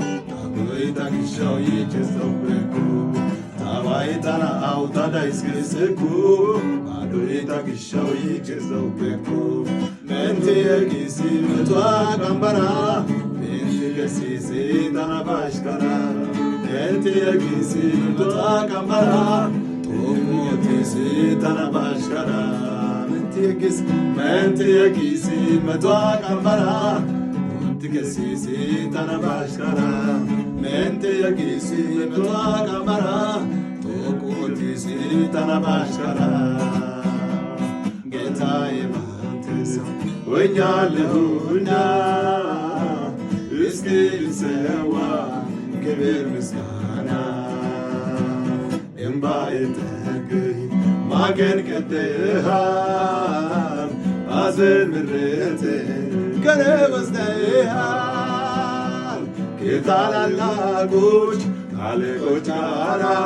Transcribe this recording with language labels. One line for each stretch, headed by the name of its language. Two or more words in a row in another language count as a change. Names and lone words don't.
Hadiyya: ታባይ ታግሻው ይቸሰውኩ፣ ታባይ ታና አውታላ እስከሰኩ፣ ታባይ ታግሻው ይቸሰውኩ። ሜንቲ የጊሲ መቷ ቀንበራ፣ ሜንቲ የጊሲ ታና ባሽከራ፣ ሜንቲ የጊሲ መቷ ቀንበራ፣ ቶሞቲሲ ታና ባሽከራ፣ ሜንቲ የጊሲ፣ ሜንቲ የጊሲ መቷ ቀንበራ፣ ቶሞቲ ከሲሲ ታና ባሽከራ፣ ሜንቲ የጊሲ መቷ ቀንበራ፣ ቶሞቲሲ ታና ባሽከራ።
Amharic: ጌታዬ ባንተ ስም ሆኛለሁና፣ እስኪ ልሰዋ ክብር ምስጋና። እምባዬ ጠርገህ ማቄን ቀደሃል፣ ሐዘን ምሬቴን ከኔ ወስደሃል። ከታላላቆች አለቆች ጋራ